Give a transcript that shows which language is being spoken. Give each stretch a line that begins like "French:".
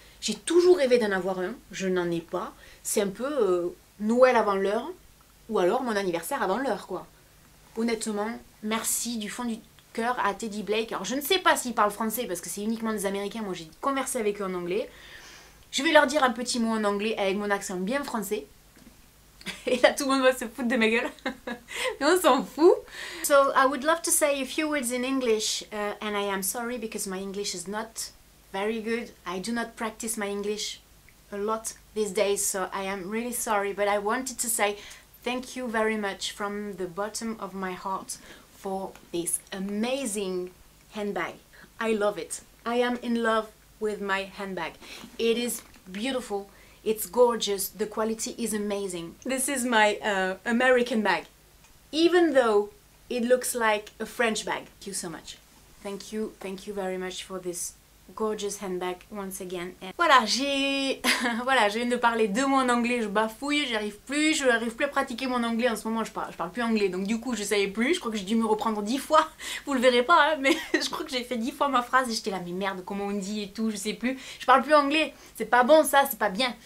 French: J'ai toujours rêvé d'en avoir un, je n'en ai pas. C'est un peu Noël avant l'heure, ou alors mon anniversaire avant l'heure quoi. Honnêtement, merci du fond du cœur à Teddy Blake. Alors je ne sais pas s'ils parlent français parce que c'est uniquement des Américains, moi j'ai conversé avec eux en anglais. Je vais leur dire un petit mot en anglais avec mon accent bien français. Et là tout le monde va se foutre de ma gueule. Mais on s'en fout.
English: So I would love to say a few words in English and I am sorry because my English is not very good. I do not practice my English a lot these days, so I am really sorry, but I wanted to say thank you very much from the bottom of my heart for this amazing handbag. I love it. I am in love with my handbag. It is beautiful, it's gorgeous, the quality is amazing. This is my American bag, even though it looks like a French bag. Thank you so much. Thank you very much for this gorgeous handbag once again.
French: And voilà, voilà, je viens de parler 2 mots en anglais, je bafouille, je n'arrive plus à pratiquer mon anglais en ce moment, je parle plus anglais, donc du coup je savais plus, je crois que j'ai dû me reprendre 10 fois, vous le verrez pas, hein, mais je crois que j'ai fait 10 fois ma phrase et j'étais là, mais merde, comment on dit et tout, je sais plus, je parle plus anglais, c'est pas bon ça, c'est pas bien.